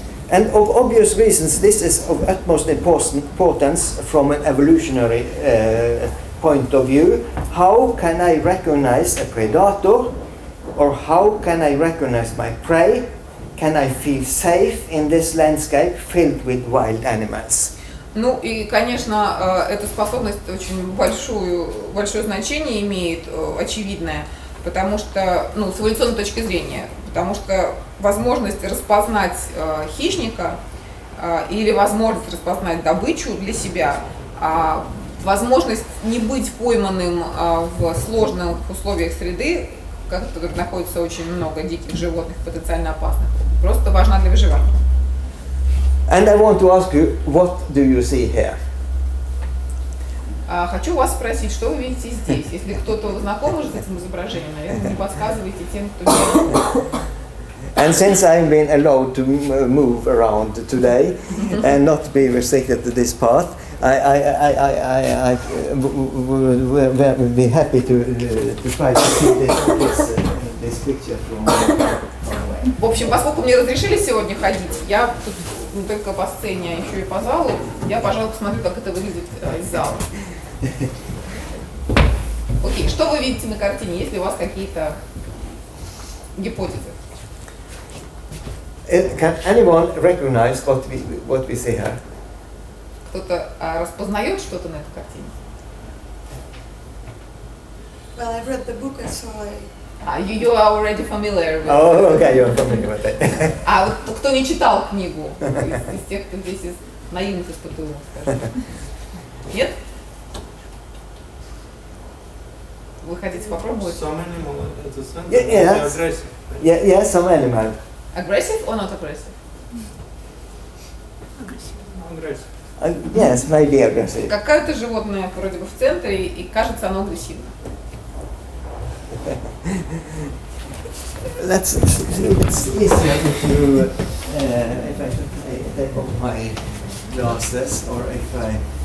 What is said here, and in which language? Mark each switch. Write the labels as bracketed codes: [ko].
[en] And of obvious reasons, this is of utmost importance from an evolutionary point of view. How can I recognize a predator, or how can I recognize my prey? Can I feel safe in this landscape filled with wild animals? [ru] Ну и, конечно, эта способность очень большое значение имеет, очевидное, потому что, ну, с эволюционной точки зрения, потому что возможность распознать хищника или возможность распознать добычу для себя, возможность не быть пойманным в сложных условиях среды, в которых находится очень много диких животных, потенциально опасных, просто важна для выживания. [en] And I want to ask you, what do you see here? [ru] Хочу вас спросить, что вы видите здесь? Если кто-то знаком уже с этим изображением, наверное, не подсказывайте тем, кто не... [en] And since I've been allowed to move around today and not be restricted to this path, I would be happy to try to see this picture from away. [ru] В общем, поскольку мне разрешили сегодня ходить, я тут не только по сцене, а еще и по залу, я, пожалуй, посмотрю, как это выглядит из зала. Окей, что вы видите на картине, есть ли у вас какие-то гипотезы? [en] Can anyone recognize what we see here? [ru] Кто-то распознает что-то на этой картине? [en] Well, I've read the book, so You are already familiar with... Oh, okay, you're familiar with that. [ru] А вот кто не читал книгу, из тех, кто здесь из наивных из ПТУ, скажем. Нет? Вы хотите попробовать? [en] Some animal at the center. Yeah, Aggressive. Yeah, some animal. Aggressive or not aggressive? Aggressive. Yes, maybe aggressive. [ru] Какое-то животное вроде бы в центре, и кажется оно агрессивно. [en] It's easier if you, if I take off my glasses, or if I...